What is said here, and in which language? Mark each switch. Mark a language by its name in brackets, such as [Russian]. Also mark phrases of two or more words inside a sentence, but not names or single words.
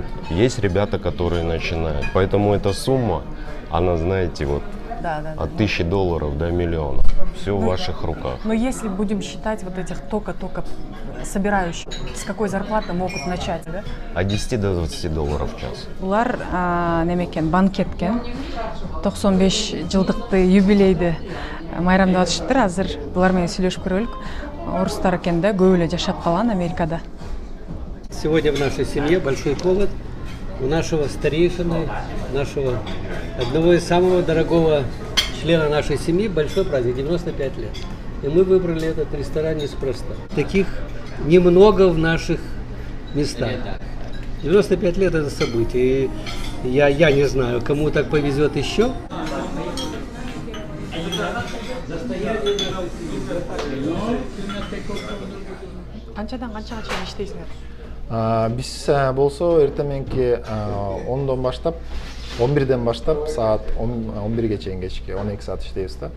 [Russian] Есть ребята, которые начинают. Поэтому эта сумма, она, знаете, вот от $1000 до миллиона. Все в ваших руках. Но если будем считать вот этих только собирающих, с какой зарплаты могут начать, да? От 10 до $20 в час. [Kyrgyz] Булар немекен банкеткен 95 жылдыкты юбилейди майрамдап атышыптыр. Азыр булар менен сүйлөшүп көрөлүк. Орустар экен да, көп эле жашап калган Америкада. [Russian] Сегодня в нашей семье большой повод. У нашего старейшины, нашего одного из самого дорогого члена нашей семьи большой праздник, 95 лет. И мы выбрали этот ресторан неспроста. Таких немного в наших местах. 95 лет это событие. И я не знаю, кому так повезет еще. [Kyrgyz] Канчадан канчага чейин иштейсиңер? Биз болсо эртең 10дон баштап 11ден баштап саат 11ге чейин кечки 12 саат иштейбиз да.